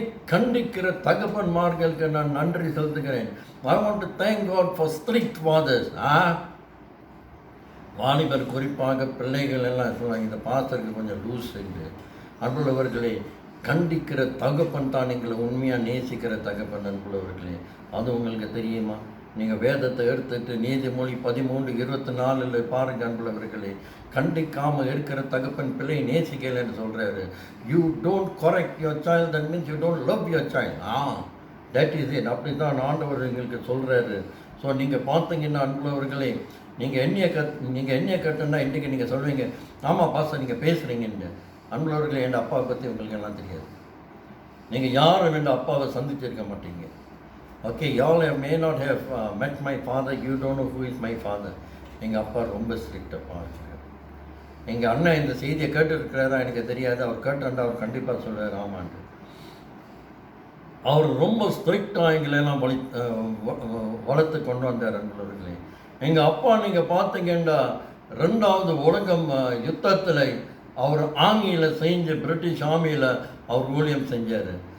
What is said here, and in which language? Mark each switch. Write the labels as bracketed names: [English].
[Tamil] கண்டிக்கிற தகப்பன்மார்களுக்கு நான் நன்றி செலுத்துகிறேன். [English] I want to thank God for strict fathers. [Tamil] வாலிபர் குறிப்பாக பிள்ளைகள் எல்லாம் சொல்லுவாங்க, இந்த பாஸ்டருக்கு கொஞ்சம் லூஸ் செஞ்சு. அன்புள்ளவர்களே, கண்டிக்கிற தகப்பன் தான் எங்களை உண்மையாக நேசிக்கிற தகப்பன் அன்புள்ளவர்களே. அது உங்களுக்கு தெரியுமா? நீங்கள் வேதத்தை எடுத்துட்டு நீதிமொழி 13:24 பாருங்க அன்புள்ளவர்களே. கண்டிக்காமல் இருக்கிற தகப்பன் பிள்ளை நேசிக்கலை என்று சொல்கிறாரு. [English] You don't correct your child, that means you don't love your child. That is it. [Tamil] அப்படி தான் ஆண்டவர் எங்களுக்கு சொல்கிறாரு. ஸோ நீங்கள் பார்த்தீங்கன்னா அன்புள்ளவர்களே, நீங்கள் எண்ணெயை கட்டுன்னா இன்றைக்கி நீங்கள் சொல்வீங்க, ஆமாம் பாஸ்டர் நீங்கள் பேசுகிறீங்கன்னு. அன்புள்ளவர்களே, என் அப்பாவை பற்றி உங்களுக்கு எல்லாம் தெரியாது. நீங்கள் யாரும் என் அப்பாவை சந்திச்சிருக்க மாட்டீங்க. [English] Okay, y'all may not have met my father. You don't know who is my father. [Tamil] எங்கள் அப்பா ரொம்ப ஸ்ட்ரிக்டப்பா இருக்கார். எங்கள் அண்ணன் இந்த செய்தியை கேட்டுருக்கிறாரா எனக்கு தெரியாது. அவர் கேட்டாண்டா அவர் கண்டிப்பாக சொல்கிறார் ஆமாண்டு. அவர் ரொம்ப ஸ்ட்ரிக்டாக எங்களெல்லாம் வளர்த்து கொண்டு வந்தார் அன்புள்ளவர்களே. எங்கள் அப்பா நீங்கள் பார்த்தீங்கன்னா 2வது உலகம் யுத்தத்தில் அவர் ஆர்மியில் செஞ்சு பிரிட்டிஷ் ஆர்மியில் அவர் ஊழியம் செஞ்சார்.